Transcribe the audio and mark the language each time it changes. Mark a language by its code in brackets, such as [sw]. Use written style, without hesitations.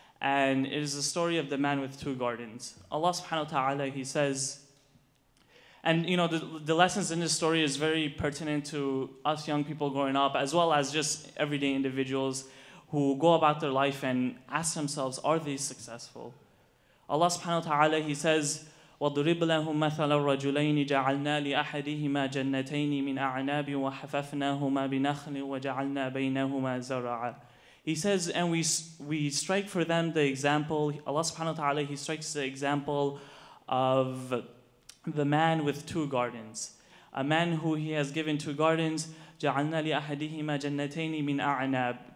[en] And it is the story of the man with two gardens. Allah subhanahu wa ta'ala, He says, and you know, the lessons in this story is very pertinent to us young people growing up, as well as just everyday individuals who go about their life and ask themselves, are they successful? [ar] Allah subhanahu wa ta'ala, [en] He says, [ar] وَضْرِبْ لَهُمْ مَثَلَ الرَّجُلَيْنِ جَعَلْنَا لِأَحَدِهِمَا جَنَّتَيْنِ مِنْ أَعْنَابٍ وَحَفَفْنَاهُمَا بِنَخْلٍ وَجَعَلْنَا بَيْنَهُمَا زَرْعًا. [en] He says, and we strike for them the example, Allah subhanahu wa ta'ala, He strikes the example of the man with two gardens. A man who He has given two gardens, [ar] جَعَلْنَا لِأَحَدِهِمَا جَنَّتَيْنِ مِنْ أَعْنَابٍ.